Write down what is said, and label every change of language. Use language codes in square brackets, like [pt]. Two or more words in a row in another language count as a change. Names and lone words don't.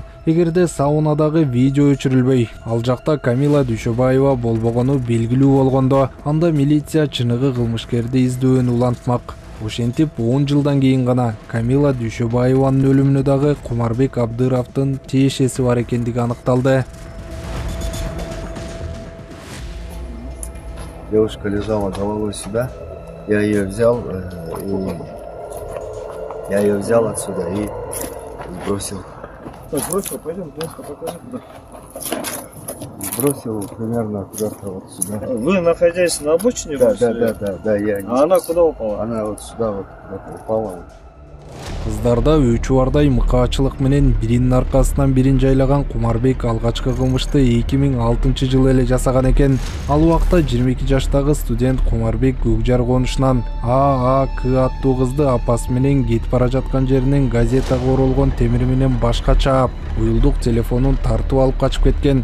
[ky] Эгерде саунадагы видео өчүрүлбөй, ал жакта Камила Дүйшөбаева болбогону белгилүү болгондо, анда милиция чыныгы кылмышкерди издөөнү улантмак. Ошентип 10 жылдан кийин гана Камила Дүйшөбаеванын өлүмүнө дагы Кумарбек Абдыровдун тиешеси бар экендиги аныкталды. [ru] Девушка лежала головой сюда. Я ее взял отсюда и бросил. Бросил, пойдем, место покажи куда. Бросил примерно куда-то вот сюда. Вы находясь на обочине? Да, бросили? А она куда упала? Она вот сюда вот упала. [ky] Кыздарда өчү бардай мыкаачылык менен биринин аркасынан бирин жайлаган Кумарбек алгачкы кылмышты 2006-жылы эле жасаган экен. Ал убакта 22 жаштагы студент Кумарбек Көкжар конушунан ААК аттуу кызды апасы менен кетип бара жаткан жеринен газетага оролгон темир менен башка чаап, уюлдук телефонун тартып алып качып кеткен.